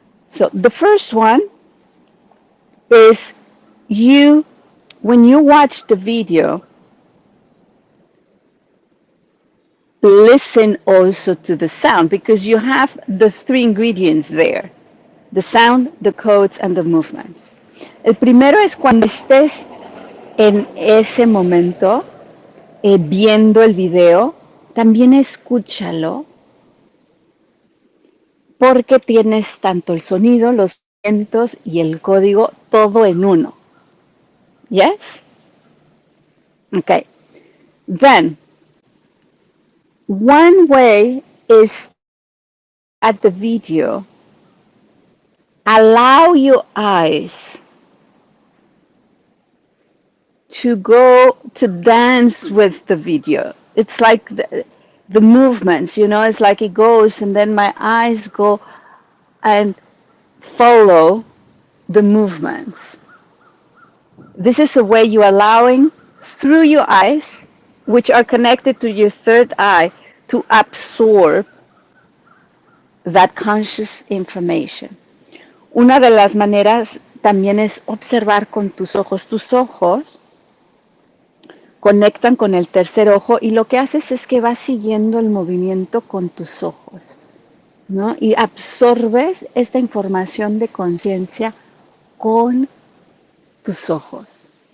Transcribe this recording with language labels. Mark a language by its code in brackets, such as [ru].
[en] So the first one is when you watch the video, listen also to the sound because you have the three ingredients there: the sound, the codes, and the movements. [es] El primero es cuando estés en ese momento viendo el video, también escúchalo porque tienes tanto el sonido, los vientos y el código todo en uno. [en] Yes? Okay. Then, one way is at the video, allow your eyes to go to dance with the video. It's like the movements, you know, it's like it goes and then my eyes go and follow the movements. This is a way you're allowing through your eyes, which are connected to your third eye, to absorb that conscious information. [es] Una de las maneras también es observar con tus ojos. Tus ojos conectan con el tercer ojo y lo que haces es que vas siguiendo el movimiento con tus ojos, ¿no? Y absorbes esta información de conciencia con tus ojos.